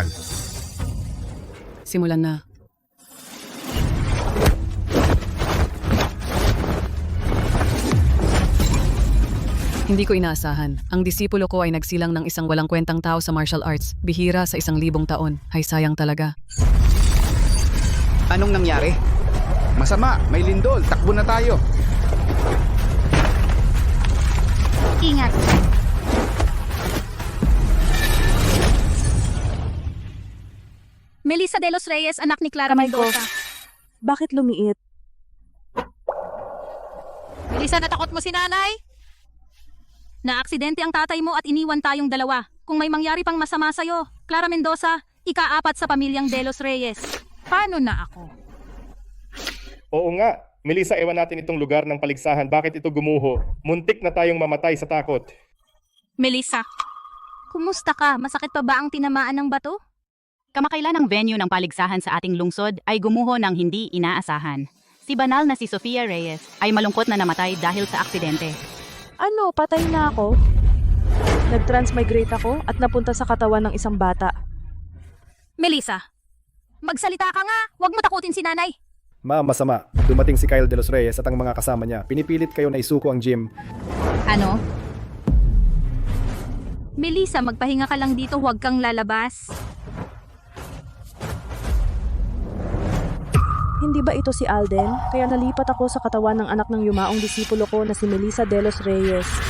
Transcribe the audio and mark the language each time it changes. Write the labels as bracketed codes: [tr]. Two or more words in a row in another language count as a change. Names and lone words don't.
[tl] Simulan na. Hindi ko inaasahan. Ang disipulo ko ay nagsilang ng isang walang kwentang tao sa [en] martial arts. [tl] Bihira sa 1,000 taon. Hay sayang talaga. Anong nangyari? Masama, may lindol. Takbo na tayo. Ingat. Melissa de los Reyes, anak ni Clara Mendoza. Bakit lumiit? Melissa, natakot mo si nanay? Naaksidente ang tatay mo at iniwan tayong dalawa. Kung may mangyari pang masama sa'yo, Clara Mendoza, ika-4 sa pamilyang de los Reyes. Paano na ako? Oo nga. Melissa, ewan natin itong lugar ng paligsahan. Bakit ito gumuho? Muntik na tayong mamatay sa takot. Melissa, kumusta ka? Masakit pa ba ang tinamaan ng bato? Kamakailan ang venue ng paligsahan sa ating lungsod ay gumuho ng hindi inaasahan. Si banal na si Sofia Reyes ay malungkot na namatay dahil sa aksidente. Ano, patay na ako? Nag-transmigrate ako at napunta sa katawan ng isang bata. Melissa, magsalita ka nga. Huwag mo takutin si nanay. Ma'am, masama. Dumating si Kyle de los Reyes at ang mga kasama niya. Pinipilit kayo na isuko ang gym. Ano? Melissa, magpahinga ka lang dito. Huwag kang lalabas. Hindi ba ito si Alden? Kaya nalipat ako sa katawan ng anak ng yumaong disipulo ko na si Melissa de los Reyes.